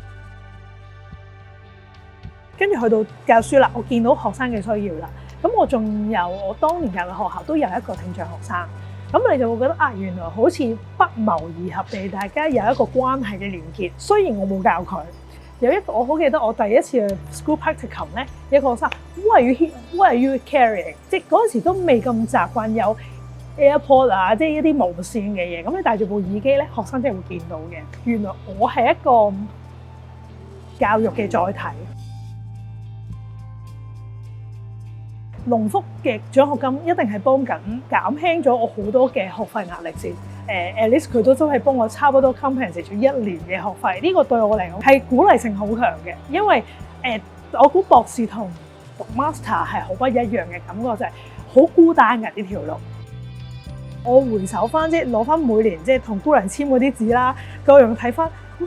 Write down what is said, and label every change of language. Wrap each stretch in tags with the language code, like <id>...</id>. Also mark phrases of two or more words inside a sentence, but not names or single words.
<yue>跟住去到教書啦，我見到學生嘅需要啦，咁我仲有我當年教嘅學校都有一個聽障學生，咁你就會覺得原來好似不謀而合地，大家有一個關係嘅連結。雖然我冇教佢，有一個我好記得我第一次去</yue> <en>school practicum</en> <yue>咧，一個學生</yue> <en>What are you carrying？</en> <yue>即係嗰陣時都未咁習慣有 AirPod 即係一啲無線嘅嘢，咁你戴住部耳機咧，學生真係會見到嘅。原來我係一個教育嘅載體。農福嘅獎學金一定係幫緊減輕咗我好多嘅學費壓力先。</yue> <en>at least</en> <yue>佢都真係幫我差唔多 compensate 咗1年嘅學費。呢個對我嚟講係鼓勵性好強嘅，因為我估博士同讀 master 係好不一樣嘅感覺，就係好孤單嘅呢條路。我回首翻即係攞翻每年即係同姑娘簽嗰啲紙啦，個樣睇翻，哇！</yue>